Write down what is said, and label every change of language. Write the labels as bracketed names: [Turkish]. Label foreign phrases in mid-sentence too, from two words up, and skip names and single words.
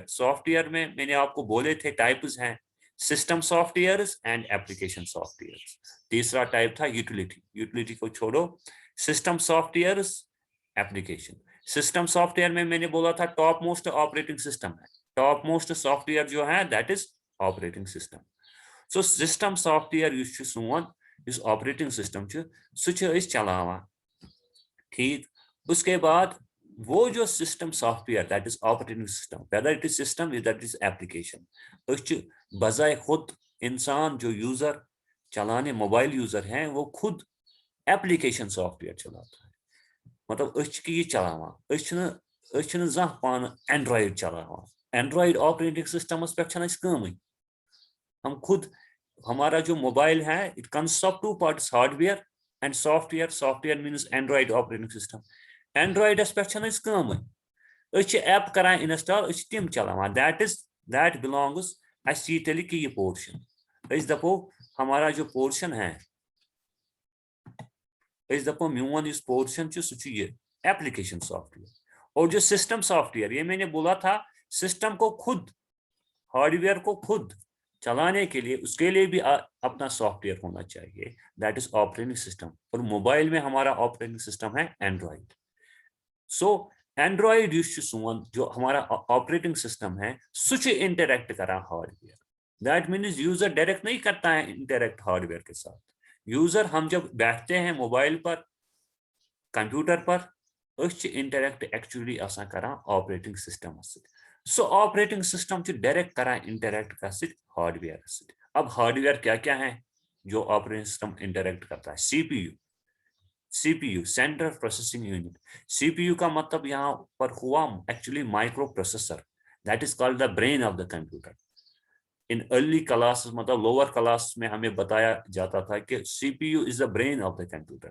[Urdu] سافٹ ویئر میں نے آپ کو بولے تھے ٹائپز ہیں, [English] system softwares and application softwares. [Urdu] تیسرا ٹائپ تھا یوٹیلیٹی, یوٹیلیٹی کو چھوڑو, [English] system softwares, [Urdu] ایپلیکیشن. [English] system software [Urdu] میں نے بولا تھا [English] top most operating system [Urdu] ہے, [English] top most software [Urdu] جو ہے [English] that is operating system. [Kashmiri] سو [English] system software [Kashmiri] یُس چھُ سون, یُس [English] operating system [Kashmiri] چھُ, سُہ چھِ أسۍ چلاوان, [Urdu] ٹھیک. اس کے بعد وہ جو [English] system software that is operating system, whether it is system that is application, [Kashmiri] أسۍ چھِ [Urdu] بذائے خود انسان جو یوزر چلانے [English] mobile user [Urdu] ہیں وہ خود [English] application software [Urdu] چلاتا ہے. [Kashmiri] مطلب أسۍ چھِ یہ چلاوان, أسۍ چھِنہٕ زانٛہہ پانہٕ اینڈرائڈ چلاوان. [English] Android operating systems [Kashmiri] پٮ۪ٹھ چھنہٕ اَسہِ کٲمٕے. [Urdu] ہم خود, ہمارا جو موبائل ہے [English] it consist of two parts, hardware and software. software means Android operating system. [Kashmiri] اینڈرائڈس پٮ۪ٹھ چھنہٕ اَسہِ کٲمٕے, أسۍ چھِ ایپ کران انسٹال, أسۍ چھِ تِم چلاوان. [English] that belongs, [Kashmiri] اَسہِ یی تیٚلہِ کہ یہ پورشن, أسۍ دپو [Urdu] ہمارا جو پورشن ہے, [Kashmiri] أسۍ دپو میون یُس پورشن چھُ سُہ چھُ یہ [English] application software. [Urdu] اور جو [English] system software, [Urdu] یہ میں نے بولا تھا سسٹم کو خود, ہارڈ ویئر کو خود چلانے کے لیے اس کے لیے بھی اپنا سافٹ ویئر ہونا چاہیے, [English] that is operating system. [Urdu] اور موبائل میں ہمارا [English] operating system [Urdu] ہے اینڈرائڈ. [Kashmiri] سو اینڈرائڈ یُس چھُ سون, [Urdu] جو ہمارا [English] operating system [Urdu] ہے, [Kashmiri] سُہ چھُ انٹریکٹ کران ہارڈ ویئر. [English] that means user direct [Urdu] نہیں کرتا ہے انٹریکٹ ہارڈ ویئر کے ساتھ. یوزر, ہم جب بیٹھتے ہیں موبائل پر, کمپیوٹر پر, [Kashmiri] أسۍ چھِ [English] interact actually [Kashmiri] آسان کران [English] operating systems [Kashmiri] سۭتۍ. سو [English] operating system [Kashmiri] چھُ ڈائریکٹ کران انٹریکٹ کس سۭتۍ, ہارڈ ویئر سۭتۍ. [Urdu] اب ہارڈ ویئر کیا کیا ہے جو [English] operating system [Urdu] انٹریکٹ کرتا ہے؟ [English] CPU, CPU central processing unit. [Urdu] سی پی یو کا مطلب یہاں پر ہوا [English] actually microprocessor, that is called the brain of the computer. in early class, [Urdu] مطلب [English] lower class [Urdu] میں ہمیں بتایا جاتا تھا کہ [English] CPU is the brain of the computer.